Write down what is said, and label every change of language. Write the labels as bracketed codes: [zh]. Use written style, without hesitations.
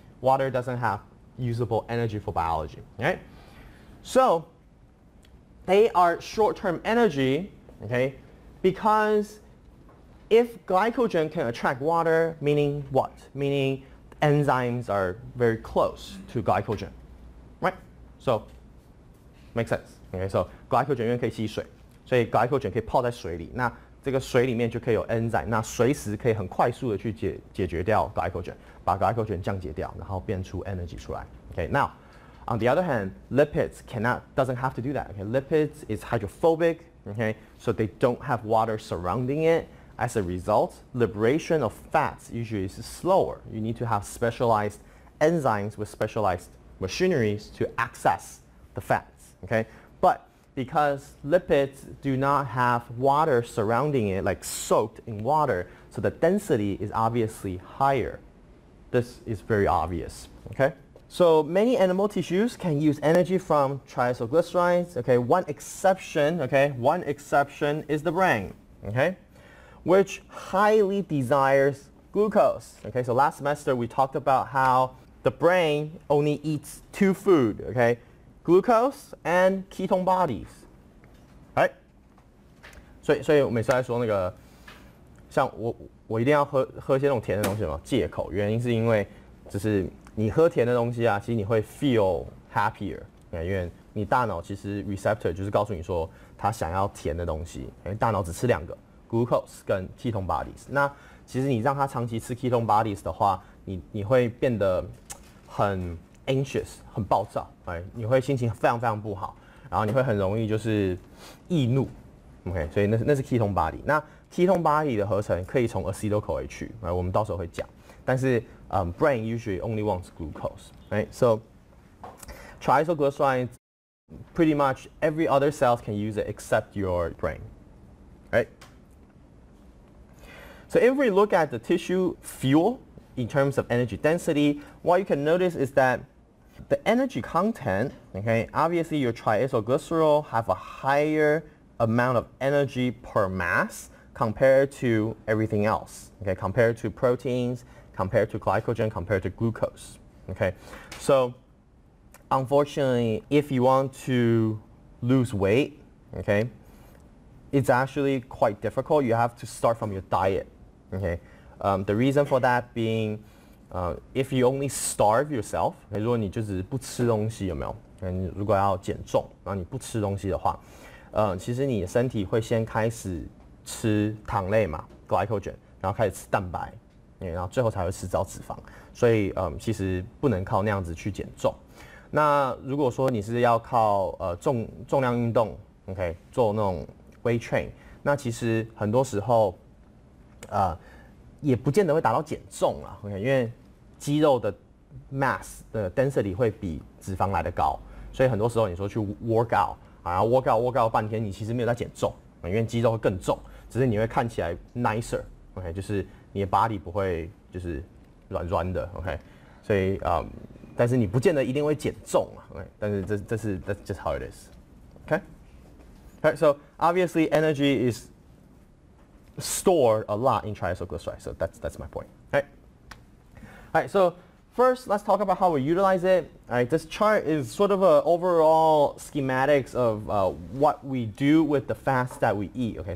[en] Water doesn't have usable energy for biology, right? So they are short-term energy, okay, because if glycogen can attract water, meaning what? Meaning enzymes are very close to glycogen, right? So, makes sense. [zh] Okay, so glycogen 因为可以吸水，所以 glycogen 可以泡在水里。那这个水里面就可以有 enzyme， 那随时可以很快速的去解决掉 glycogen， 把 glycogen 降解掉，然后变出 energy 出来。 [en] Okay, now on the other hand, lipids doesn't have to do that. Okay, lipids is hydrophobic. Okay, so they don't have water surrounding it. As a result, liberation of fats usually is slower. You need to have specialized enzymes with specialized machineries to access the fats. Okay, but because lipids do not have water surrounding it, like soaked in water, so the density is obviously higher. This is very obvious. Okay, so many animal tissues can use energy from triacylglycerides. Okay, one exception is the brain. Okay, which highly desires glucose. Okay, so last semester we talked about how the brain only eats 2 food, okay? Glucose and ketone bodies. Right? [zh] 所以我每次在说那个，像我一定要喝些那种甜的东西嘛，戒口。原因是因为就是你喝甜的东西啊，其实你会 [en] feel happier， [zh] 因为你大脑其实 receptor 就是告诉你说它想要甜的东西，因为大脑只吃2个。 glucose 跟 ketone bodies， 那其实你让它长期吃 ketone bodies 的话，你会变得很 anxious， 很暴躁，你会心情非常非常不好，然后你会很容易就是易怒 ，OK， 所以那是 ketone body。那 ketone body 的合成可以从 acetyl-CoA 去，我们到时候会讲，但是 [en] brain usually only wants glucose， [zh] right？ [en] So triacylglycerides, pretty much every other cells can use it except your brain, right? So if we look at the tissue fuel in terms of energy density, what you can notice is that the energy content, okay, obviously your triacylglycerol have a higher amount of energy per mass compared to everything else, okay, compared to proteins, compared to glycogen, compared to glucose, okay. So unfortunately, if you want to lose weight, okay, it's actually quite difficult. You have to start from your diet. Okay, the reason for that being, if you only starve yourself, [zh] 如果你就只是不吃东西，有没有？你如果要减重，然后你不吃东西的话，其实你的身体会先开始吃糖类嘛 ，glycogen， 然后开始吃蛋白，然后最后才会吃到脂肪。所以其实不能靠那样子去减重。那如果说你是要靠重量运动 ，OK， 做那种 weight train， 那其实很多时候也不见得会达到减重啦 ，OK， 因为肌肉的 mass 的 density 会比脂肪来得高，所以很多时候你说去 work out， 然后 work out 半天，你其实没有在减重，因为肌肉会更重，只是你会看起来 nicer，OK， 就是你的 body 不会就是软的 ，OK， 所以但是你不见得一定会减重啊 ，OK， 但是 [en] that's just how it is， [zh] OK， okay? [en] So obviously energy is stored a lot in triacylglycerides, so that's my point. Okay. All right. So first, let's talk about how we utilize it. All right. This chart is sort of a overall schematics of what we do with the fats that we eat. Okay.